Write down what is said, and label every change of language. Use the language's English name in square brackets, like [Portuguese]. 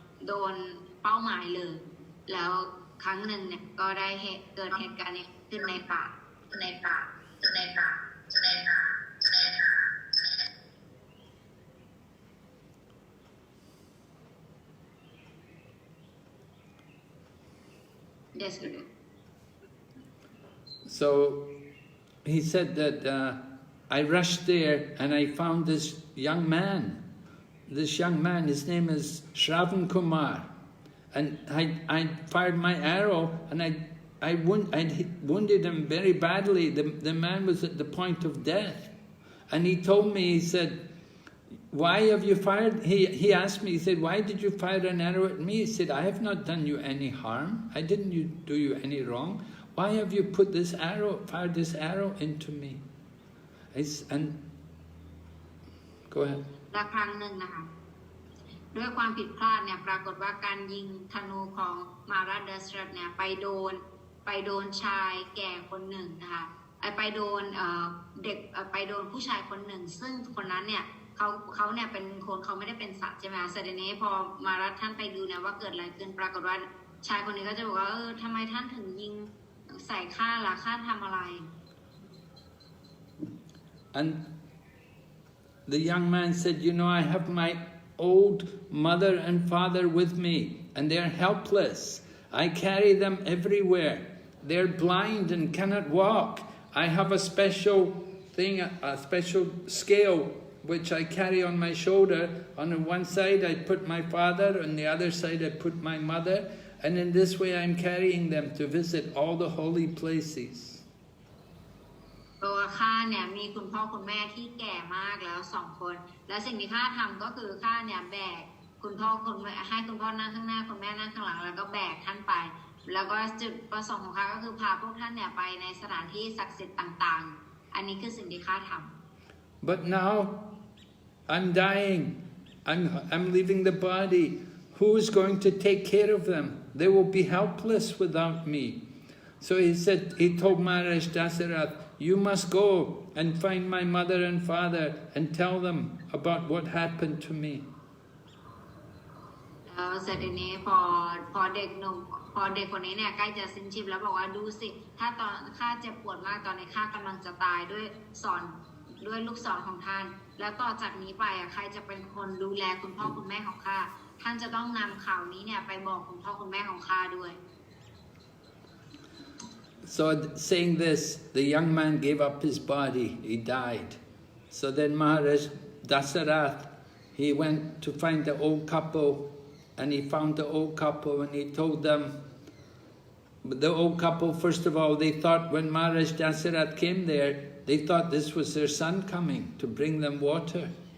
[Thai] ดนเป้าหมายเลยแล้วครั้งหนึ่งเนี่ยก็ได้เกิดเหตุการณ์นี้ขึ้นในป่า [English] Yes, sir. So he said that I rushed there and I found this young man this young man, his name is Shravan Kumar, and I fired my arrow, and I wounded him very badly. The man was at the point of death, and he told me, he said, why have you fired? He asked me, he said, why did you fire an arrow at me? He said, I have not done you any harm. I didn't do you any wrong. Why have you put this arrow, fired this arrow into me? And go ahead. [Thai] และครั้งหนึ่งนะคะด้วยความผิดพลาดเนี่ยปรากฏว่าการยิงธนูของมาราดาสรัตเนี่ยไปโดนชายแก่คนหนึ่งนะคะไปโดนเด็กไปโดนผู้ชายคนหนึ่งซึ่งคนนั้นเนี่ยเขาเนี่ยเป็นคนเขาไม่ได้เป็นสัตว์ใช่ไหมคะเสร็จนี้พอมารัดท่านไปดูเนี่ยว่าเกิดอะไรขึ้นปรากฏว่าชายคนนี้ก็จะบอกว่าทำไมท่านถึงยิงใส่ข้าล่ะข้าทำอะไร [English] And the young man said, you know, I have my old mother and father with me, and they're helpless. I carry them everywhere. They're blind and cannot walk. I have a special thing, a special scale, which I carry on my shoulder. On one side I put my father, on the other side I put my mother, and in this way I'm carrying them to visit all the holy places. [Thai] ตัวข้าเนี่ยมีคุณพ่อคุณแม่ที่แก่มากแล้ว2 คนและสิ่งที่ข้าทำก็คือข้าเนี่ยแบกคุณพ่อคุณแม่ให้คุณพ่อนั่งข้างหน้าคุณแม่นั่งข้างหลังแล้วก็แบกท่านไปแล้วก็จุดประสงค์ของข้าก็คือพาพวกท่านเนี่ยไปในสถานที่ศักดิ์สิทธิ์ต่างๆอันนี้คือสิ่งที่ข้าทำ [English] But now I'm dying. I'm leaving the body. Who is going to take care of them? They will be helpless without me. So he told Maharaj Dasarath, you must go and find my mother and father and tell them about what happened to me. [Thai] เสร็จนี้พอเด็กหนุ่มพอเด็กคนนี้เนี่ยใกล้จะสิ้นชีพแล้วบอกว่าดูสิถ้าตอนข้าเจ็บปวดมากตอนนี้ข้ากำลังจะตายด้วยลูกศรของท่านแล้วต่อจากนี้ไปใครจะเป็นคนดูแลคุณพ่อคุณแม่ของข้าท่านจะต้องนำข่าวนี้เนี่ยไปบอกคุณพ่อคุณแม่ของข้าด้วย [English] So saying this, the young man gave up his body, he died. So then Maharaj Dasarath, he went to find the old couple, and he found the old couple and he told them, the old couple, first of all, they thought when Maharaj Dasarath came there, they thought this was their son coming to bring them water.